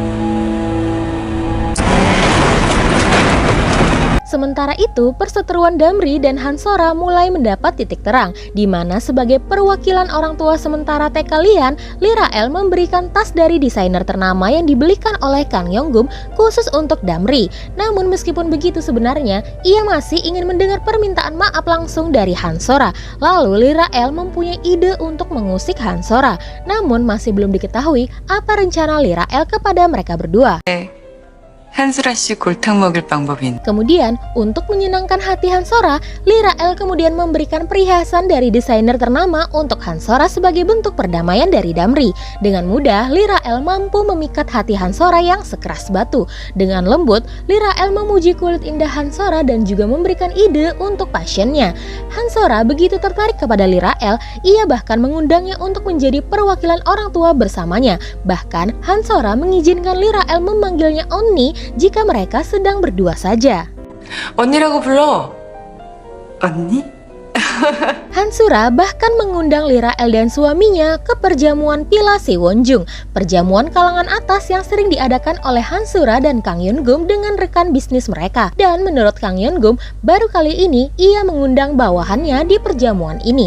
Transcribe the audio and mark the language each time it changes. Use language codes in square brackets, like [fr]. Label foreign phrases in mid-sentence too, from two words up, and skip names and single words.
[id] Sementara itu, perseteruan Damri dan Hansora mulai mendapat titik terang, di mana sebagai perwakilan orang tua sementara TK Lian, Lee Ra-el memberikan tas dari desainer ternama yang dibelikan oleh Kang Yeon-gum khusus untuk Damri. Namun meskipun begitu sebenarnya, ia masih ingin mendengar permintaan maaf langsung dari Hansora. Lalu Lee Ra-el mempunyai ide untuk mengusik Hansora. Namun masih belum diketahui apa rencana Lee Ra-el kepada mereka berdua. [ko] 한수라 씨 골탕 먹을 방법인. [id] Kemudian, untuk menyenangkan hati Hansora, Lee Ra-el kemudian memberikan perhiasan dari desainer ternama untuk Hansora sebagai bentuk perdamaian dari Damri. Dengan mudah, Lee Ra-el mampu memikat hati Hansora yang sekeras batu. Dengan lembut, Lee Ra-el memuji kulit indah Hansora dan juga memberikan ide untuk pasiennya. Hansora begitu tertarik kepada Lee Ra-el, ia bahkan mengundangnya untuk menjadi perwakilan orang tua bersamanya. Bahkan, Hansora mengizinkan Lee Ra-el memanggilnya Onni jika mereka sedang berdua saja. [ko] 언니라고 불러. 언니? [id] Hansura bahkan mengundang Lee Ra-el dan suaminya ke perjamuan Pila Sewonjung, perjamuan kalangan atas yang sering diadakan oleh Hansura dan Kang Yeon-gum dengan rekan bisnis mereka. Dan menurut Kang Yeon-gum, baru kali ini ia mengundang bawahannya di perjamuan ini.